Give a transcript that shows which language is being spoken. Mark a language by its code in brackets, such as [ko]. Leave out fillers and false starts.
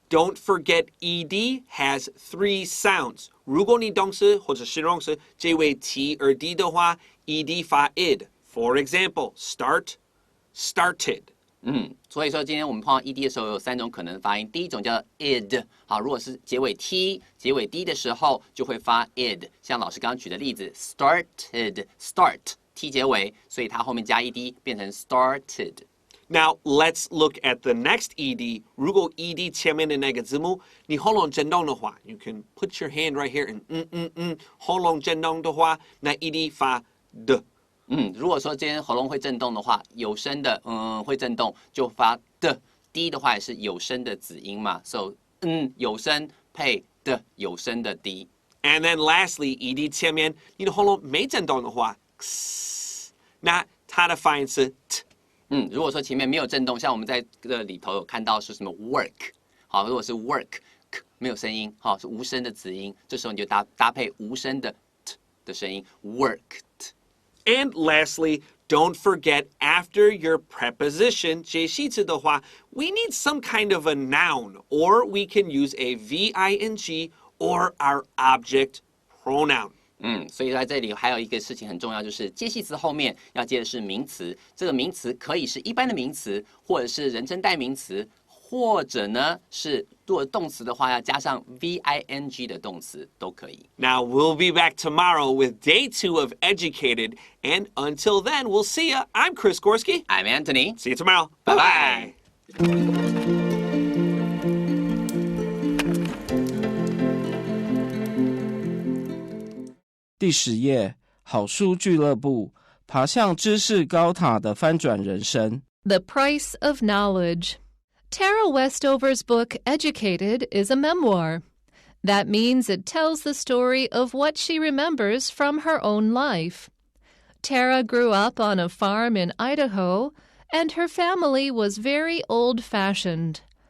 [en] Don't forget, ed has 3 sounds. [zh] 如果你动词或者形容词结尾 t 而 d 的话 ，ed 发 id. [en] For example, start, started. [zh] 所以说今天我们碰到 ed 的时候有3种可能发音。第一种叫 id， 好，如果是结尾 t、结尾 d 的时候，就会发 id。像老师刚刚举的例子 ，started start t 结尾，所以它后面加 ed 变成 started。 [en] Now let's look at the next ed. [zh] 如果 ed 前面的那个字母你喉咙震动的话 ， [en] you can put your hand right here and [zh] 喉咙震动的话，那 ed 发 d。如果说今天喉咙会震动的话，有声的会震动就发的，d 的话也是有声的子音嘛 ，so 有声配的有声的 d。 [en] And then lastly, [zh] ed 前面你的喉咙没震动的话，那它的发音是 t。如果说前面没有震动，像我们在这里头有看到是什么 work， 好，如果是 work 没有声音，好，是无声的子音，这时候你就搭配无声的 t 的声音 worked。 [en] And lastly, don't forget after your preposition, [zh] 介系词的话, [en] we need some kind of a noun, or we can use a V-I-N-G or our object pronoun. [zh] 所以在这里还有一个事情很重要，就是介系词后面要接的是名词。这个名词可以是一般的名词，或者是人称代名词，或者呢是如果动词的话要加上 V-I-N-G 的动词都可以。 [en] Now we'll be back tomorrow with day 2 of Educated, and until then, we'll see ya. I'm Chris Gorski. I'm Antony. See you tomorrow. Bye-bye. Bye-bye. [zh] 第10页，好书俱乐部，爬向知识高塔的翻转人生。 [en] The Price of Knowledge. Tara Westover's book, Educated, is a memoir. That means it tells the story of what she remembers from her own life. Tara grew up on a farm in Idaho, and her family was very old-fashioned.